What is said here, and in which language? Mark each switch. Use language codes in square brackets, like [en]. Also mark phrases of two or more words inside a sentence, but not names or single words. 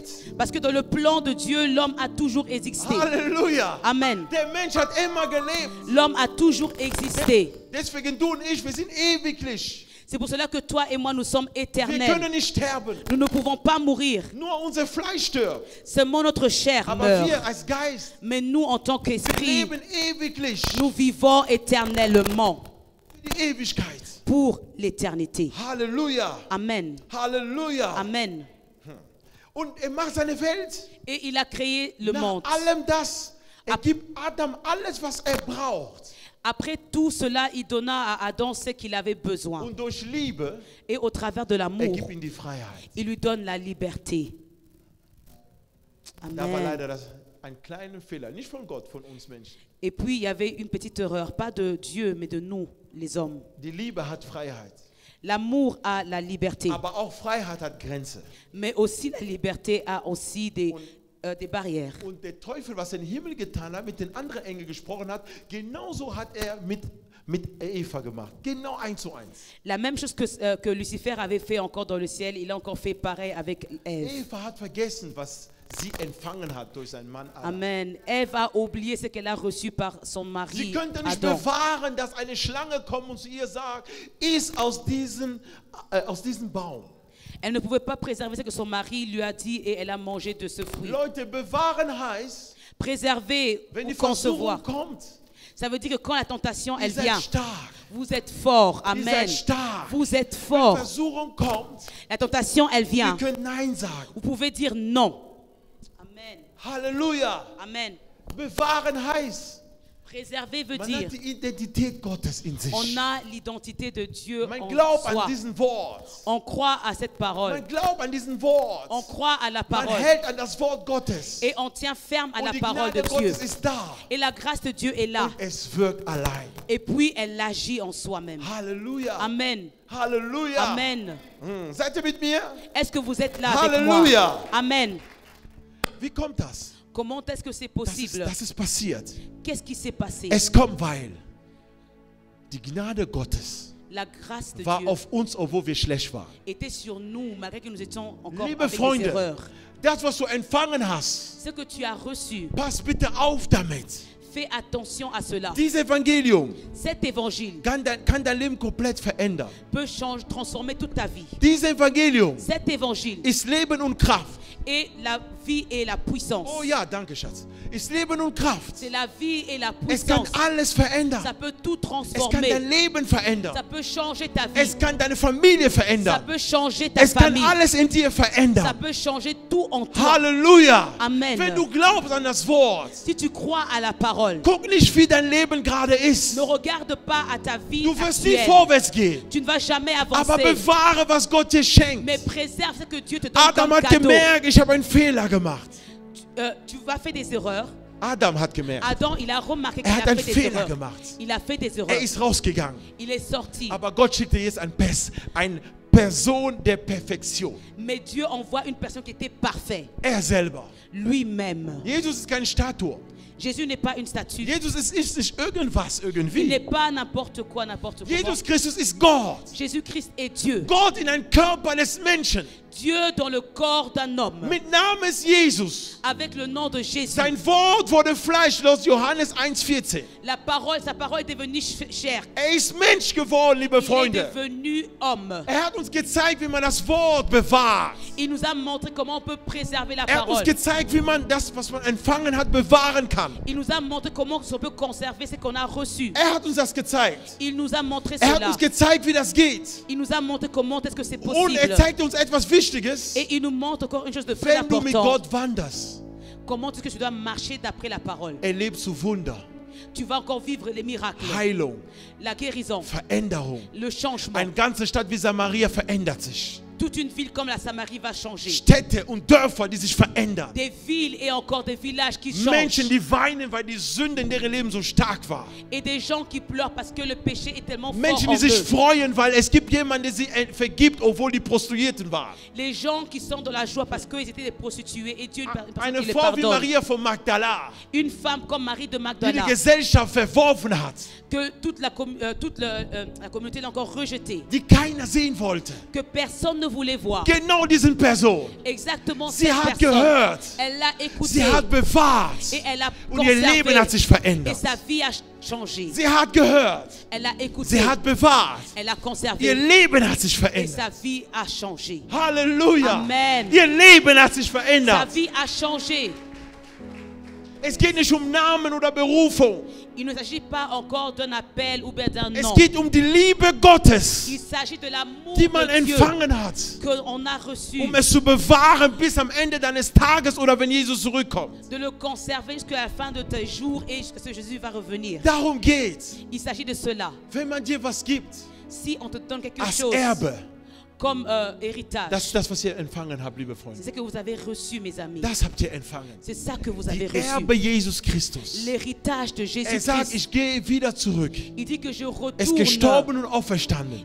[fr] Parce que dans le plan de Dieu, l'homme a toujours existé. Halleluja. Amen. [de] Der Mensch hat immer gelebt. [fr] L'homme a toujours existé. [de] Deswegen du und ich, wir sind ewiglich. [fr] C'est pour cela que toi et moi, nous sommes [de] Wir [fr] éternels. [de] können nicht sterben. [fr] Nous ne pouvons pas mourir. [de] Nur unser Fleisch stirbt. [fr] Seulement notre chair [de] Aber [fr] meurt. [de] wir als Geist, [fr] Mais nous, en tant [de] wir [fr] qu'esprit, [de] leben ewiglich. [fr] nous vivons éternellement [de] Für die Ewigkeit. [fr] pour l'éternité. Halleluja. Amen. Halleluja. Amen. [de] Und er macht seine Welt. [fr] Et il a créé le [de] Nach [fr] monde. [de] allem das. Er gibt Adam alles, was er braucht. [fr] Après tout cela, il donna à Adam ce qu'il avait besoin. [de] Und durch Liebe, [fr] Et au travers de [de] er [fr] l'amour, [de] gibt ihm die Freiheit. [fr] il lui donne la liberté. [de] Da war Amen. leider ein kleiner Fehler. Nicht von Gott, von uns Menschen. [fr] Et puis, il y avait une petite erreur, pas de Dieu, mais de nous, les hommes. [de] Die Liebe hat Freiheit. [fr] L'amour a la liberté, [de] Aber auch Freiheit hat Grenze. [fr] mais aussi la liberté a aussi des barrières. [de] Und der Teufel, was er im Himmel getan hat, mit den anderen Engeln gesprochen hat, genauso hat er mit Eva gemacht. Genau 1:1. [fr] La même chose que Lucifer avait fait encore dans le ciel, il a encore fait pareil avec Ève. [de] Eva hat vergessen, was sie empfangen hat durch seinen Mann Adam. Amen. [fr] Ève a oublié ce qu'elle a reçu par son [de] Sie [fr] mari [de] könnte nicht [fr] Adam. [de] bewahren, dass eine Schlange kommt und zu ihr sagt, iss aus diesem Baum. [fr] Elle ne pouvait pas préserver ce que son mari lui a dit et elle a mangé de ce fruit. [de] Leute, bewahren heißt, [fr] Préserver [de] wenn [fr] ou [de] die [fr] concevoir. [de] Versuchung kommt, [fr] Ça veut dire que quand la tentation, [de] ihr [fr] elle [de] seid [fr] vient, [de] stark. [fr] vous êtes fort. [de] Ihr Amen. seid stark. [fr] Vous êtes [de] Wenn [fr] fort. [de] Versuchung kommt, [fr] La tentation, elle [de] wir [fr] vient. [de] können Nein sagen. [fr] Vous pouvez dire non. Amen. Halleluja. Amen. [de] Bewahren heißt, [fr] Préserver veut [de] man [fr] dire, [de] hat die Identität Gottes in sich. [fr] on a l'identité de Dieu [de] Man [fr] en [de] glaubt an [fr] soi. [de] diesen Wort. [fr] On croit à cette parole. [de] Man glaubt an diesen Wort. [fr] On croit à la [de] Man [fr] parole. [de] hält an das Wort Gottes. [fr] Et on tient ferme à [de] Und [fr] la [de] die [fr] parole de [de] Gnade [fr] Dieu. [de] Gottes ist da. [fr] Et la grâce de Dieu est là. [de] Und es wirkt allein. [fr] Et puis elle agit en soi-même. Halleluja. Amen. Halleluja. Amen. [de] Seid ihr mit mir? [fr] Est-ce que vous êtes là avec Halleluja. moi? Amen. [de] Wie kommt das? [fr] Comment est-ce que c'est [de] Das [fr] possible? [de] ist passiert. [fr] Qu'est-ce qui s'est passé? [de] Es kommt, weil die Gnade Gottes [fr] La grâce de [de] war [fr] Dieu [de] auf uns, obwohl wir schlecht waren. [fr] était sur nous malgré que nous étions encore [de] Liebe [fr] avec des [de] Freunde, [fr] erreurs. [de] das, was du empfangen hast, [fr] Ce que tu as reçu, [de] pass bitte auf damit. [fr] fais attention à cela. [de] Dieses Evangelium [fr] Cet évangile [de] kann dein Leben komplett verändern. [fr] peut transformer toute ta vie. [de] Dieses Evangelium [fr] Cet évangile [de] ist Leben und Kraft. [fr] est la vie et la puissance. [de] Oh ja, danke Schatz. Ist Leben und Kraft. [fr] C'est la vie et la [de] Es kann [fr] puissance. [de] alles verändern. [fr] Ça peut tout [de] Es kann dein [fr] transformer. [de] Leben [fr] Ça [de] verändern. [fr] peut changer ta vie. [de] Es kann deine Familie [fr] Ça [de] verändern. [fr] peut changer ta [de] Es kann [fr] famille. [de] alles in dir [fr] Ça [de] verändern. [fr] peut changer tout en toi. Halleluja. Amen. [de] Wenn du glaubst an das Wort, [fr] Si tu crois à la parole, [de] guck nicht, wie dein Leben gerade ist. [fr] ne regarde pas à ta vie [de] Du wirst nie [fr] actuelle. [de] vorwärts gehen. [fr] Tu ne vas jamais [de] Aber [fr] avancer. [de] bewahre, was Gott dir schenkt. [fr] Mais préserve ce que Dieu te donne [de] Adam [fr] comme [de] hat [fr] cadeau. [de] gemerkt, ich habe einen Fehler gemacht. [fr] Tu vas faire des erreurs. [de] Adam hat gemerkt. [fr] Adam, il a remarqué qu'il [de] Er hat [fr] a [de] einen [fr] fait des [de] Fehler [fr] erreurs. [de] gemacht. [fr] Il a fait des [de] Er [fr] erreurs. [de] ist rausgegangen. [fr] Il est sorti. [de] Aber Gott schickte jetzt eine Person der Perfektion. [fr] Mais Dieu envoie une personne qui était parfaite. [de] Er selber. [fr] Lui-même. [de] Jesus ist keine Statue. [fr] Jésus n'est pas une statue. [de] Jesus ist nicht irgendwas, [fr] Il [de] irgendwie. [fr] n'est pas n'importe quoi, n'importe comment. [de] Jesus Christus ist Gott. [fr] Jésus-Christ est Dieu. [de] Gott in einem Körper des Menschen. [fr] Dieu dans le corps d'un homme. [de] Mit Namen ist Jesus. [fr] Avec le nom de Jésus. [de] Sein Wort wurde fleischlos, Johannes 1,14. [fr] Sa parole est devenue chair. [de] Er ist Mensch geworden, liebe [fr] Il est [de] Freunde. [fr] devenu homme. [de] Er hat uns gezeigt, wie man das Wort bewahrt. [fr] Il nous a montré comment on peut préserver la [de] Er hat uns [fr] parole. [de] gezeigt, wie man das, was man empfangen hat, bewahren kann. [fr] Il nous a montré comment on peut conserver ce qu'on a reçu. [de] Er hat uns das gezeigt. [fr] Il nous a montré [de] Er hat [fr] cela. [de] uns gezeigt, wie das geht. [fr] Il nous a montré comment est-ce que c'est [de] Und er [fr] possible. [de] zeigt uns etwas Wichtiges. [fr] Et il nous montre encore une chose de très [de] Wenn du mit [fr] importante. [de] Gott wanderst, [fr] Comment est-ce que tu dois marcher d'après la parole. [de] erlebst du Wunder, [fr] Tu vas encore vivre les miracles, [de] Heilung, [fr] la guérison, [de] Veränderung. [fr] le changement. [de] Eine ganze Stadt wie Samaria verändert sich. [fr] toute une ville comme la Samarie va changer. [de] Städte und Dörfer, die sich verändern. [fr] Des villes et encore des villages qui changent. [de] Menschen, die weinen, weil die Sünde in ihrem Leben so stark war. [fr] Et des gens qui pleurent parce que le péché est tellement fort [de] Menschen, [fr] en [de] die sich [fr] eux. [de] freuen, weil es gibt jemanden, der sie vergibt, obwohl die Prostituierten waren. [fr] Les gens qui sont dans la joie parce qu'ils étaient des prostituées et Dieu [de] Eine [fr] qui les [de] Frau wie [fr] pardonne. [de] Maria von Magdala, [fr] Une femme comme Marie de [de] die die [fr] Magdala, [de] Gesellschaft verworfen hat, [fr] que toute la communauté l'a encore rejetée, [de] die keiner sehen wollte. [fr] que personne ne voulait voir. [de] Genau diese Person. [fr] Exactement [de] Sie [fr] cette [de] hat [fr] personne. [de] gehört. [fr] Elle l'a écouté [de] Sie hat bewahrt. [fr] et elle a [de] Und ihr Leben hat sich [fr] conservé et [de] verändert. [fr] sa vie a changé. [de] Sie hat gehört. [fr] Elle a écouté, [de] Sie hat bewahrt. [fr] elle a [de] Ihr [fr] conservé [de] Leben hat sich [fr] et [de] verändert. [fr] sa vie a changé. Halleluja. Amen. [de] Ihr Leben hat sich [fr] Sa [de] verändert. [fr] vie a changé. [de] Es geht nicht um Namen oder Berufung. [fr] Il ne s'agit pas encore d'un appel ou bien d'un [de] Es [fr] nom. [de] geht um die Liebe Gottes, [fr] Il s'agit de l'amour [de] die man [fr] de Dieu [de] empfangen hat, [fr] qu'on a reçu, [de] um es zu bewahren bis am Ende deines Tages oder wenn Jesus zurückkommt. [fr] de le conserver jusqu'à la fin de tes jours et jusqu'à ce que Jésus va revenir. [de] Darum geht's. [fr] Il s'agit de cela. [de] Wenn man dir was gibt, [fr] Si on te donne quelque [de] als [fr] chose [de] Erbe, [fr] comme héritage, [de] das ist das, was ihr empfangen habt, liebe [fr] c'est [de] Freunde. [fr] ce que vous avez reçu, mes amis. [de] Das habt ihr empfangen. [fr] C'est ça que vous [de] Die [fr] avez reçu. [de] Erbe Jesus Christus. [fr] L'héritage de [de] Er sagt, [fr] Jésus-Christ. [de] ich gehe wieder zurück. [fr] Il dit que je [de] Er ist [fr] retourne. [de] gestorben und auferstanden.